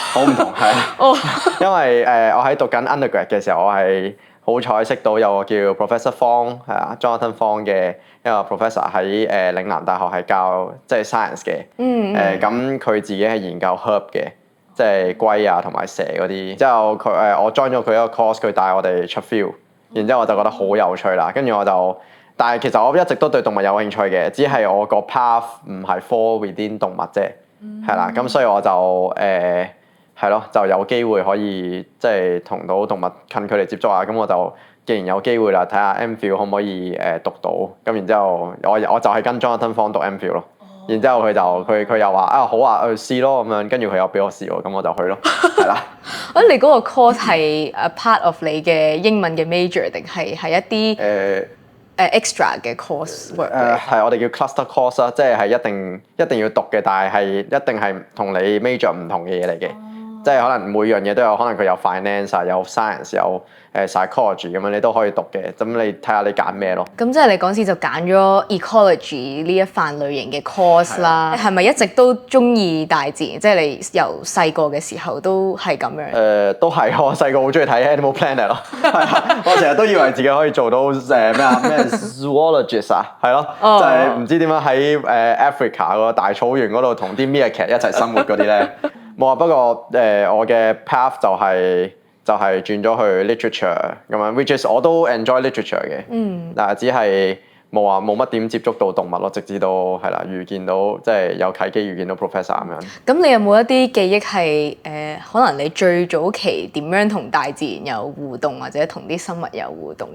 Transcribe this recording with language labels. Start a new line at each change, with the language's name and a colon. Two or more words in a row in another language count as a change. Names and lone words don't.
Cantonese: 好唔同係，因為我喺讀緊 undergrad 嘅時候，我係好彩識到有個叫 Professor Fong 係啊 Jonathan Fong 嘅一個 professor 喺嶺南大學係教即係 science 嘅。咁佢自己係研究 herb 嘅，即係龜啊同埋蛇嗰啲。之後我 join 咗佢一個 course，佢帶我哋出 field，然之後我就覺得好有趣啦。跟住我就，但係其實我一直都對動物有興趣嘅，只係我個 path 唔係
English: fall within
Cantonese: 動物啫。係啦，咁所以我就係咯，就有機會可以即係同到動物近距離接觸啊。咁我就既然有機會啦，睇下 MPhil 可唔可以讀到。咁然之後我就係跟 Jonathan Fong 讀 MPhil 咯。然之後佢又話啊好啊，去試咯咁樣。跟住佢又俾我試喎，咁我就去咯。係啦。你嗰個 course 係
English: part of
Cantonese: 你嘅英文嘅 major 定係一啲extra 嘅
English: course work？
Cantonese: 係我哋叫
English: cluster course
Cantonese: 啦，即係一定要讀嘅，但係一定係同你 major 唔同嘅嘢嚟嘅。即係可能每樣嘢都有，可能佢有 finance 有 science 有psychology 咁樣，你都可以讀嘅。咁你睇下你揀咩咯。咁即係你嗰時就揀咗 ecology 呢一範類型嘅 course 啦。係咪一直都中意大自然？即係你由細個嘅時候都係咁樣？都係，我細個好中意睇 Animal Planet 咯。我成日都以為自己可以做到咩 zoologist 啊，係咯，就係唔知點樣喺Africa 個大草原嗰度同啲 meerkat 一齊生活嗰啲咧。冇啊，不過我嘅 path 就係轉咗去 literature 咁樣 ，
English: which is
Cantonese: 我都 enjoy literature 嘅。但係只係冇乜點接觸到動物咯，直至到係啦遇見到即係有契機遇見到 professor 咁樣。咁你有冇一啲記憶係可能你最早期點樣同大自然有互動，或者同啲生物有互動？